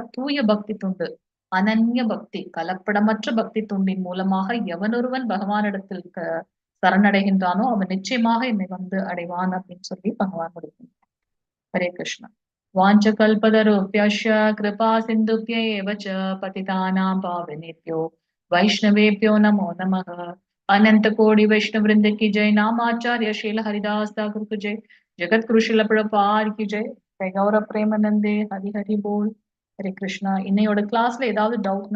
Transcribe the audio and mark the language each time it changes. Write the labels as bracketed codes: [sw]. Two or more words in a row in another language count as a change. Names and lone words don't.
[ta] தூய பக்தி தொண்டு, அனன்ய பக்தி, கலப்படமற்ற பக்தி தொண்டின் மூலமாக எவனொருவன் பகவானிடத்தில் சரணடைகின்றானோ அவன் நிச்சயமாக என்னை அடைவான் அப்படின்னு சொல்லி பகவான் முடிக்கின்றார். ஹரே கிருஷ்ணா. [sa] वाञ्छाकल्पतरुभ्यश्च कृपा सिन्धुभ्येव च पतितानां पावनेभ्यो वैष्णवेभ्यो नमो नमः. [hi] अनंत कोटि वैष्णव वृंद की जय. नामाचार्य श्रील हरिदास ठाकुर की जय. जगत गुरु श्रील प्रभुपाद की जय. [bn] গৌরব প্রেমানন্দে. হরি হরি বোল. হরে কৃষ্ণা. [ta] இன்னையோட கிளாஸ்ல ஏதாவது டவுட்